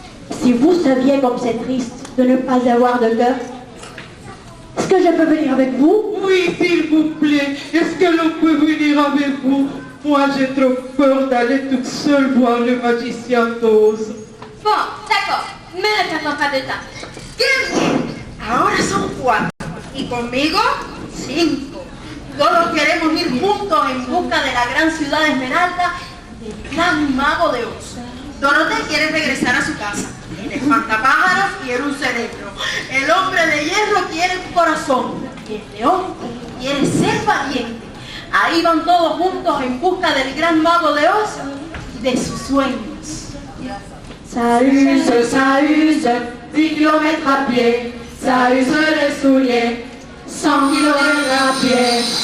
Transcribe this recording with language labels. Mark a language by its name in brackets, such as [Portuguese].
[French] Si vous saviez comme c'est triste de ne pas avoir de cœur, est-ce que je peux venir avec vous? Oui, s'il vous plaît. Est-ce que l'on peut venir avec vous? Moi, j'ai trop peur d'aller toute seule voir le magicien d'Oz. Bon, d'accord, mais ne perdons pas de temps. [Spanish] Bien, ahora son 4 y conmigo 5. Todos queremos ir juntos en busca de la gran ciudad de Esmeralda del gran mago de Oz. Dorothy quiere regresar a su casa. El espantapájaros quiere un cerebro. El hombre de hierro quiere un corazón. Y el león quiere ser valiente. Ahí van todos juntos en busca del gran mago de Oz y de sus sueños. [French] Ça use, 10 kilomètres à pied. Ça use les souliers, 100 kilomètres à pied.